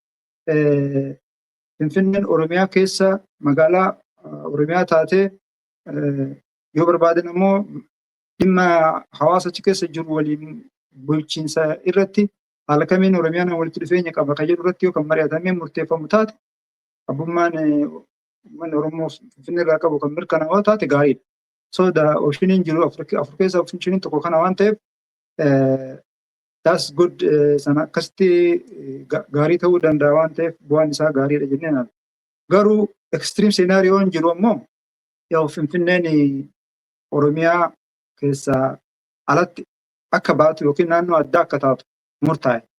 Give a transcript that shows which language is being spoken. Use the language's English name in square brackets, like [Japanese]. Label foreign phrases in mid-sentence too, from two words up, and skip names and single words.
[Oromo] Finfinneen Oromiyaa keessa magaalaa Oromiyaa taatee yoo barbaadan immoo dhimma hawaasa achi keessa jiru waliin bulchiinsa irratti haala kamiin Oromiyaan walitti dhufeenya qaba kan jedhu irratti yoo kan mari'atamee murteeffamu taate abbummaan uummanni Oromoo Finfinnee irraa qabu kan mirkanaa'aa taate gaariidha. [English] So the [Oromo] optioniin jiru afur keessaa optioniin tokko kana waan ta'eef [English] that's good [Oromo] sana akkasitti gaarii ta'uu danda'a waan ta'eef bu'aan isaa gaariidha jennee naaf. Garuu extreme scenaarioon jiru ammoo yoo Finfinneen Oromiyaa keessaa alatti akka baatu yookiin naannoo addaa akka taatu murtaa'e.